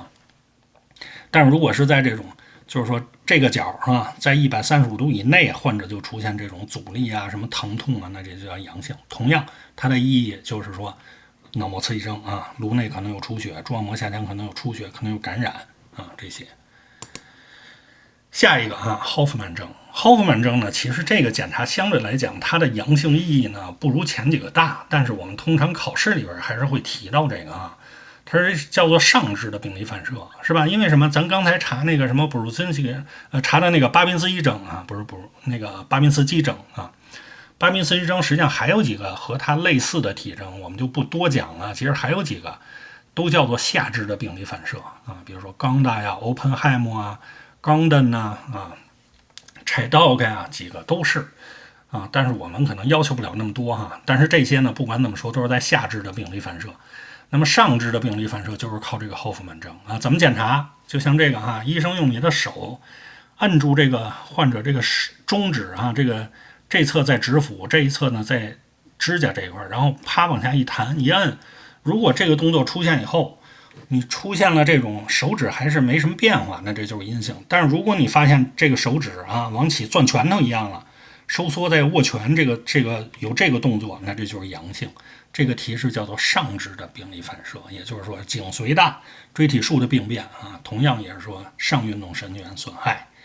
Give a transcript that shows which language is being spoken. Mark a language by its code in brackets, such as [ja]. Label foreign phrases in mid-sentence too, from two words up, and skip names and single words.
[zh] 但是如果是在這種就是說這個角在135度以內，患者就出現這種阻力啊、什麼疼痛啊，那這就叫陽性。同樣它的意義就是說腦膜刺激征啊，顱內可能有出血，蛛网膜下腔可能有出血，可能有感染啊这些。下一个霍夫曼征。霍夫曼征呢，其實這個檢查相對來講它的陽性意義呢不如前幾個大，但是我們通常考試裡邊還是會提到這個啊。它是叫做上肢的病理反射，是吧？因為什麼？咱剛才查那個什麼布魯金斯基查的那個巴賓斯一征啊，不是那個巴賓斯基征啊， 巴宾斯基征實際上還有幾個和它類似的体征，我們就不多講了。其實還有幾個都叫做下肢的病理反射啊，比如说冈大呀、Oppenheim 啊、冈登呐柴道格呀，几個都是啊。但是我們可能要求不了那麼多哈。但是這些呢，不管怎麼說，都是在下肢的病理反射。那麼上肢的病理反射就是靠這個霍夫曼征啊。怎麼檢查？就像这個哈，醫生用你的手按住這個患者這個中指啊，這側在指腹，這一側呢在指甲這一塊，然後啪往下一彈一摁，如果這個動作出現以後，你出現了這種手指還是没什麼變化，那這就是陰性。但是如果你發現這個手指啊往起攥拳頭一樣了，收縮在握拳这個有這個動作，那這就是陽性。這個提示叫做上肢的病理反射，也就是說頸髓大椎體束的病變啊，同樣也是說上運动神经元損害。